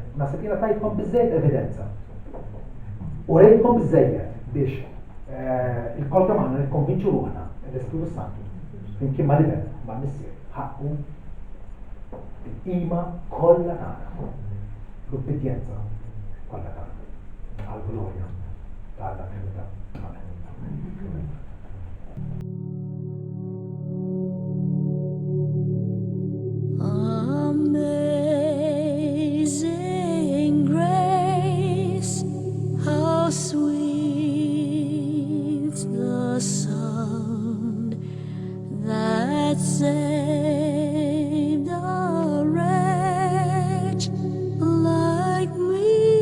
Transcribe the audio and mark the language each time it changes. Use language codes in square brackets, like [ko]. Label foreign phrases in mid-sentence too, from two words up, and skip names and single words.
[mt] Naħseb jiena tajtkom biżżejjed evidenza. U rejtkom biżżejjed biex il-kol kemm aħna nikkonvinċu ruħna l-Ispiritu Santu flimkien mal-Ven mal-Missier ħaqqu il-qima kollha tagħna l-ubbidjenza kollha tagħna għall-glorja tal-Trinità. Amen. [en] Amazing grace, how sweet the sound that saved a wretch like me.